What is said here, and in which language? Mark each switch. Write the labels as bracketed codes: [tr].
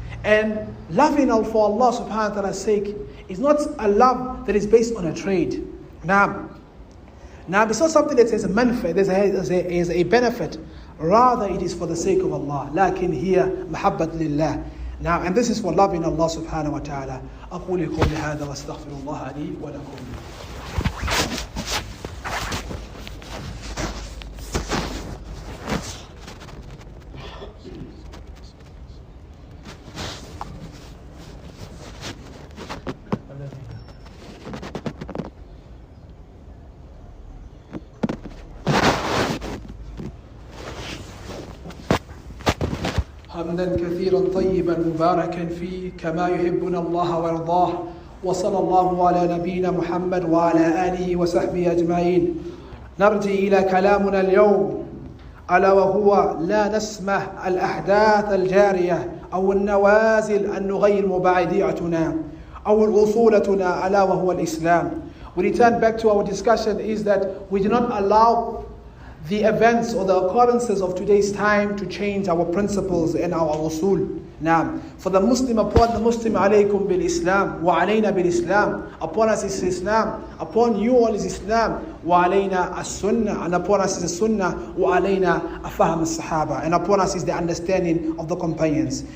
[en] And loving for Allah subhanahu wa ta'ala's sake is not a love that is based on a trade. Now, it's not something that has a manfa'at, there's a benefit. Rather, it is for the sake of Allah. [ar] لكن هي محبة لله. [en] Now, and this is for loving Allah subhanahu wa ta'ala. [ar] أقول قولي هذا واستغفر الله لي ولكم. حمدا كثيرا طيبا مباركا فيه كما يحبنا الله ويرضاه وصلى الله على نبينا محمد وعلى آله وصحبه أجمعين. نرجع إلى كلامنا اليوم ألا وهو لا نسمح الأحداث الجارية أو النوازل أن نغير مبادئتنا أو الأصولتنا ألا وهو الإسلام. [en] We return back to our discussion is that we do not allow the events or the occurrences of today's time to change our principles and our usul. Now, for the Muslim, upon the Muslim, [ar] alaykum bil Islam, wa alayna bil Islam. [en] Upon us is Islam, upon you all is Islam, [ar] wa alayna as Sunnah, [en] and upon us is the Sunnah, [ar] wa alayna afahm as Sahaba, [en] and upon us is the understanding of the companions.